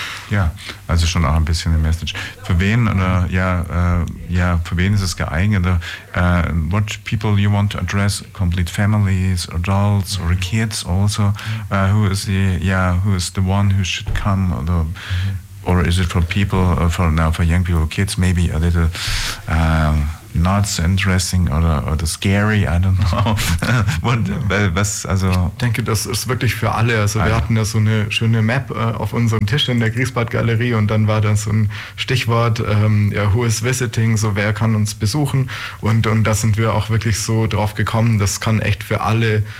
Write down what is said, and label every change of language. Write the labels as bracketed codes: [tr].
[de] Ja, also schon auch ein bisschen eine Message. Für wen für wen ist es geeignet? [en] What people you want to address? Complete families, adults or kids also? Who is the one who should come? Or is it for people, for young people, kids maybe a little not so interesting oder scary, I don't know. [de] Ich denke, das ist wirklich für alle. Also wir hatten ja so eine schöne Map auf unserem Tisch in der Griesbad-Galerie, und dann war da so ein Stichwort, [en] who is visiting, [de] so wer kann uns besuchen, und da sind wir auch wirklich so drauf gekommen, das kann echt für alle